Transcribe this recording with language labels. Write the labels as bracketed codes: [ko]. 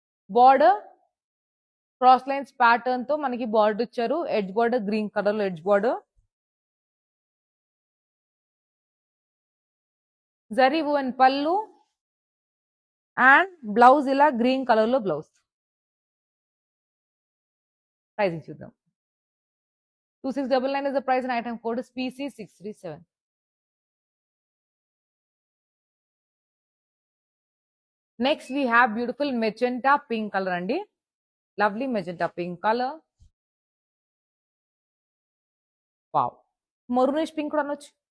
[te] Border cross lines pattern తో మనకి border ఇచ్చారు, ఎడ్జ్ బార్డర్ గ్రీన్ కలర్ లో ఎడ్జ్ బార్డర్. జరీ అండ్ పళ్ళు అండ్ బ్లౌజ్ ఇలా గ్రీన్ కలర్ లో బ్లౌజ్. ప్రైసింగ్ చూద్దాం. [en] 2699 is the price and item code is PC637. Next we have beautiful magenta pink colour అండి. Lovely magenta pink colour. [te] Wow, maroonish pink కూడా అనొచ్చు.